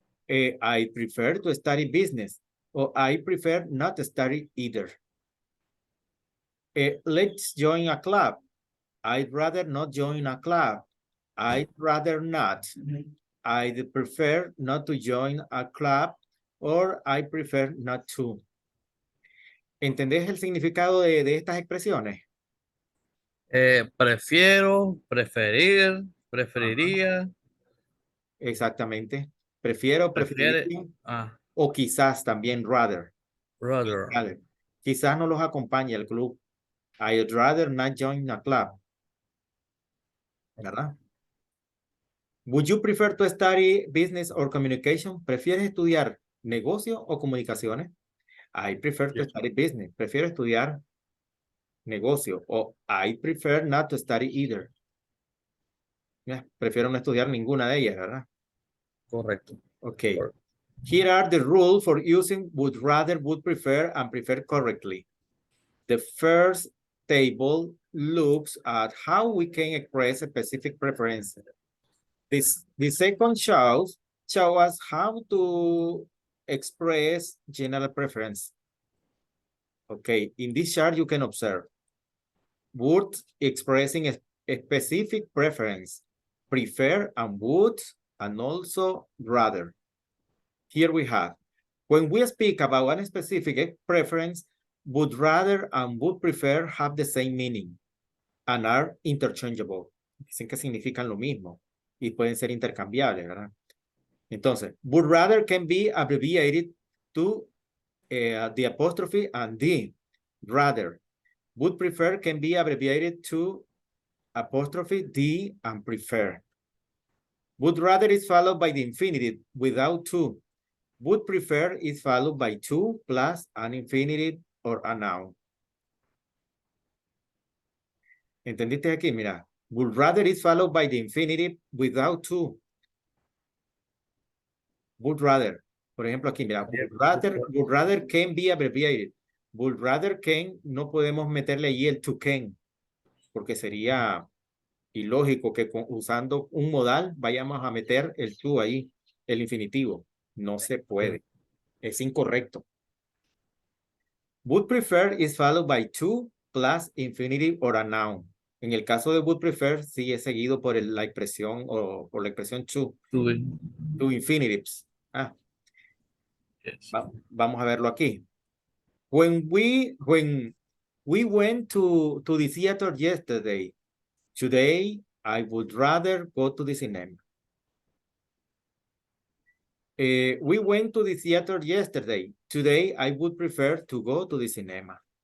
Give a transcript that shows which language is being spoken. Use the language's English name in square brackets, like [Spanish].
[English] I prefer to study business, or I prefer not to study either. Let's join a club. I'd rather not join a club. I'd rather not. I'd prefer not to join a club, or I prefer not to. [Spanish] ¿Entendés el significado de estas expresiones? Prefiero, preferir, preferiría, Exactamente. Prefiero, prefiere, preferiría, ah, o quizás también rather. [English] rather. [Spanish] Quizás no los acompañe el club. [English] I'd rather not join a club. [Spanish] ¿Verdad? [English] Would you prefer to study business or communication? [Spanish] ¿Prefieres estudiar negocio o comunicaciones? [English] I prefer to Yes. study business. [Spanish] Prefiero estudiar negocio. [English] O I prefer not to study either. [Spanish] Prefiero no estudiar ninguna de ellas, ¿verdad? Correcto. [English] Okay. [Spanish] Correcto. [English] Here are the rules for using would rather, would prefer, and prefer correctly. The first table looks at how we can express a specific preference. The second shows us how to express general preference. Okay, in this chart you can observe would expressing a specific preference, prefer and would, and also rather. Here we have, when we speak about one specific preference, would rather and would prefer have the same meaning and are interchangeable. [Spanish] Dicen que significan lo mismo y pueden ser intercambiables, ¿verdad? [English] Entonces, would rather can be abbreviated to the apostrophe and the. Rather. Would prefer can be abbreviated to apostrophe, the, and prefer. Would rather is followed by the infinitive without to. Would prefer is followed by to plus an infinitive or a noun. [Spanish] ¿Entendiste aquí? Mira, [English] would rather is followed by the infinitive without to. Would rather. [Spanish] Por ejemplo, aquí, mira, [English] would rather can be abbreviated. Would rather can, [Spanish] no podemos meterle ahí el to can, porque sería ilógico que usando un modal vayamos a meter el to ahí, el infinitivo. No se puede. Es incorrecto. [English] Would prefer is followed by to plus infinitive or a noun. [Spanish] En el caso de would prefer, sí es seguido por la expresión o por la expresión to infinitives. [English] Yes. [Spanish] Vamos a verlo aquí. [English] When we went to the theater yesterday, today I would rather go to the cinema. We went to the theater yesterday. Today, I would prefer to go to the cinema.